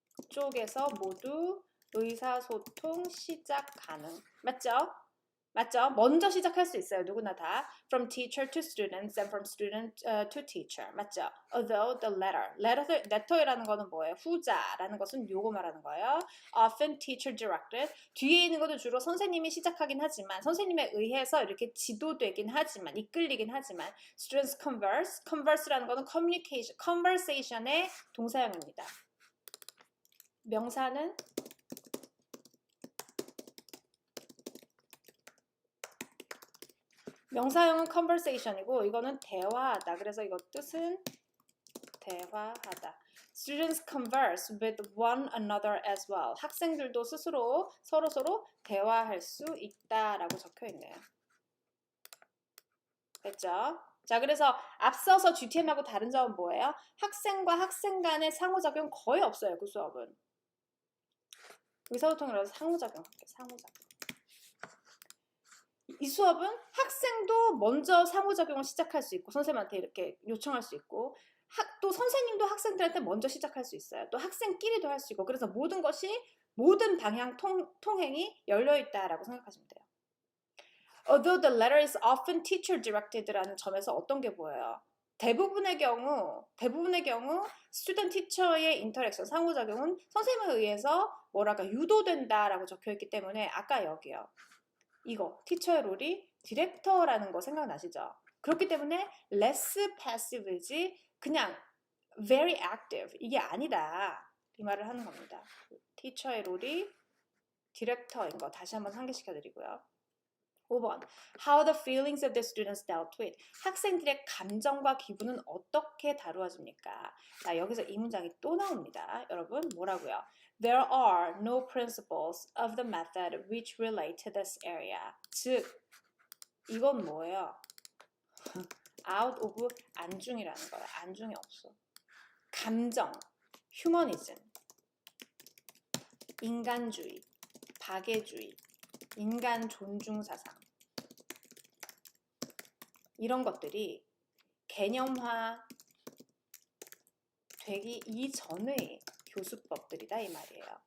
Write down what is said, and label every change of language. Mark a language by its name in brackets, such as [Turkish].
[Korean] 양쪽에서 모두 의사소통 시작 가능. 맞죠? 맞죠? 먼저 시작할 수 있어요. 누구나 다. [English] From teacher to students and from student to teacher. [Korean] 맞죠? [English] Although the letter [Korean] 이라는 거는 뭐예요? 후자라는 것은 요거 말하는 거예요. [English] Often teacher directed. [Korean] 뒤에 있는 것도 주로 선생님이 시작하긴 하지만 선생님에 의해서 이렇게 지도되긴 하지만 이끌리긴 하지만 [English] students converse [Korean] 라는 거는 conversation의 동사형입니다. 명사는 명사형은 conversation이고 이거는 대화하다. 그래서 이거 뜻은 대화하다. [English] Students converse with one another as well. [Korean] 학생들도 스스로 서로 대화할 수 있다라고 적혀 있네요. 됐죠? 자, 그래서 앞서서 GTM하고 다른 점은 뭐예요? 학생과 학생 간의 상호작용 거의 없어요. 그 수업은. 의사소통이라서 상호작용 할게요. 상호작용. 이 수업은 학생도 먼저 상호작용을 시작할 수 있고 선생님한테 이렇게 요청할 수 있고 또 선생님도 학생들한테 먼저 시작할 수 있어요. 또 학생끼리도 할 수 있고 그래서 모든 방향 통행이 열려있다라고 생각하시면 돼요. [English] Although the letter is often teacher directed [Korean] 라는 점에서 어떤 게 보여요? 대부분의 경우 student teacher의 인터랙션 상호작용은 선생님에 의해서 유도된다라고 적혀있기 때문에 아까 여기요. 이거 티처의 롤이 디렉터라는 거 생각나시죠? 그렇기 때문에 less passive이지 그냥 [English] very active [Korean] 이게 아니다 이 말을 하는 겁니다. 티처의 롤이 디렉터인 거 다시 한번 상기시켜 드리고요. 5번. [English] How the feelings of the students dealt with. [Korean] 학생들의 감정과 기분은 어떻게 다루어집니까? 자, 여기서 이 문장이 또 나옵니다. 여러분, 뭐라고요? [English] There are no principles of the method which relate to this area. [Korean] 즉, 이건 뭐예요? [English] out of [Korean] 안중이라는 거예요. 안중이 없어. 감정, 휴머니즘, 인간주의, 박애주의, 인간 존중 사상 이런 것들이 개념화 되기 이전의 교수법들이다 이 말이에요.